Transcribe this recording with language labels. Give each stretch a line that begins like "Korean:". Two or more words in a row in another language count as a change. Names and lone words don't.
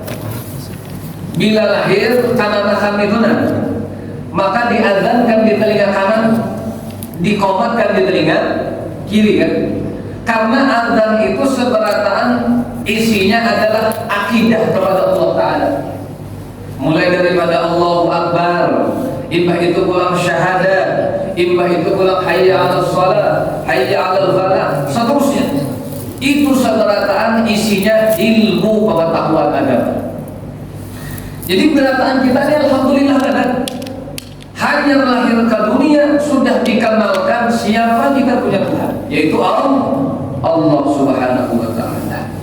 Indonesian: Bila lahir kanan itu maka diazankan di telinga kanan, dikomatkan di telinga kiri kan? Karena azan itu seberataan isinya adalah akidah kepada Allah Ta'ala. Mulai daripada
Arabic: Allahu Akbar,
Banjar: imbah itu pulang syahadat, imbah itu pulang
Arabic: hayya 'alas shalah, hayya 'alal falah,
Indonesian: seterusnya. Itu seberataan isinya ilmu pengetahuan agama. Jadi berataan kita ini alhamdulillah kan, hanya lahir ke dunia sudah dikenalkan siapa kita punya Tuhan, yaitu Allah
Arabic: Subhanahu wa Ta'ala.